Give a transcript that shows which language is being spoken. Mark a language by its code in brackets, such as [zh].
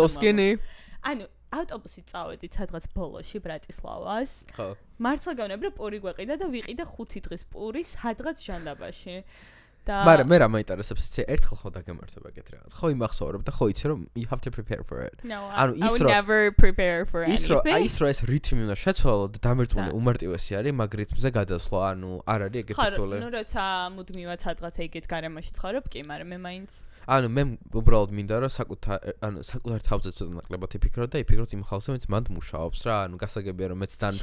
[en] So skinny. [ka] ანუ ავტობუსით წავედით სადღაც ბოლოში ბრატისლავას. ხო. მართლა გეუნები რომ პური გვეყიდა და ვიყიდა 5 დღის პური სადღაც ჟანდაბაში. და მაგრამ მე რა მაინტერესებს იცი ერთხელ ხო დაგემართება ეგეთ რაღაც. ხო იმახსოვრებ და ხო იცი რომ [en] you have to prepare for it. [ka] ანუ [en] I would never prepare for anything. [ka] ის ეს რითმი უნდა შეცვალო და დამერწმუნე უმარტივესი არის მაგ რითმზე გადასვლა. ანუ არ არის ეგეთი თვლა. ხო, ნუ როცა მუდმივად სადღაც ეგეთ გარემოში ცხოვრობ კი, მაგრამ მე მაინც ანუ მე უბრალოდ მინდა რომ საკუთარ თავზე ცოტა ნაკლებად იფიქრო და იფიქროთ იმ ხალხზე ვინც მანდ მუშაობს რა ანუ გასაგებია რომ მეც ძალიან